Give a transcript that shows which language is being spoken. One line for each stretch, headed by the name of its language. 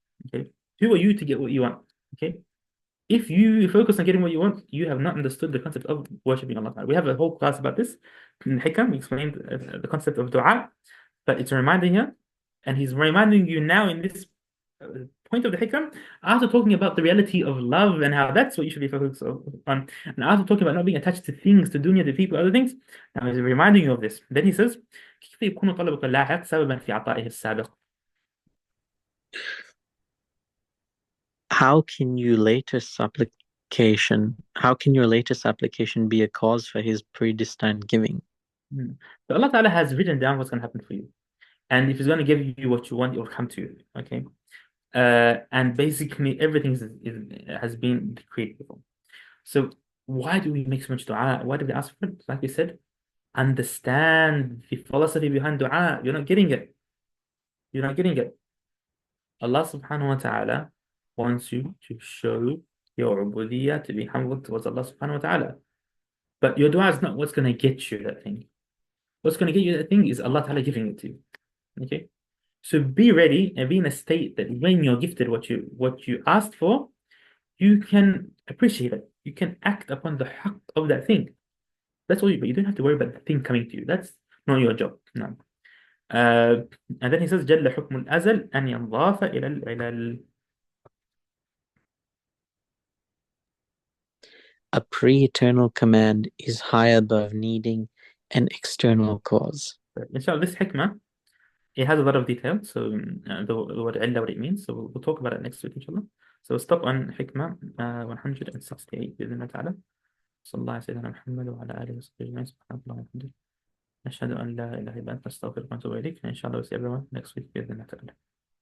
English: Okay, who are you to get what you want? Okay, if you focus on getting what you want, you have not understood the concept of worshiping Allah Ta'ala. We have a whole class about this in al-Ḥikam. We explained the concept of dua, but it's a reminder here, and he's reminding you now in this point of the Ḥikam, after talking about the reality of love and how that's what you should be focused on, and after talking about not being attached to things, to dunya, to people, other things, now he's reminding you of this. Then he says,
Arabic: كيف يكون طلبك اللاحق سببا في عطائه السابق?
English: How can your latest supplication be a cause for his predestined giving? So Allah Ta'ala has written down what's going to happen for you. And if He's going to give you what you want, it will come to you. Okay? And basically everything has been created before. So why do we make so much dua? Why do we ask for it? Like we said, understand the philosophy behind dua. You're not getting it. You're not getting it. Allah subhanahu wa ta'ala wants you to show your ubudiyah, to be humble towards Allah subhanahu wa ta'ala. But your dua is not what's going to get you that thing. What's going to get you that thing is Allah ta'ala giving it to you. Okay? So be ready and be in a state that when you're gifted what you asked for, you can appreciate it. You can act upon the haqq of that thing. That's all but you don't have to worry about the thing coming to you. That's not your job. No. And then he says,
Arabic: جل حكم الأزل أن ينضاف إلى العلل.
English: A pre-eternal command is high above needing an external cause. Inshallah, this hikmah it has a lot of detail. So the word illa, what it means. So we'll talk about it next week, inshallah. So we'll stop on hikmah 168
Arabic: بإذن الله تعالى. صلى الله على سيدنا محمد وعلى آله وصحبه أجمعين. سبحانك اللهم وبحمدك نشهد أن لا إله إلا أنت نستغفرك ونتوب إليك. إن شاء الله
English: we'll see everyone next week
Arabic: بإذن الله تعالى.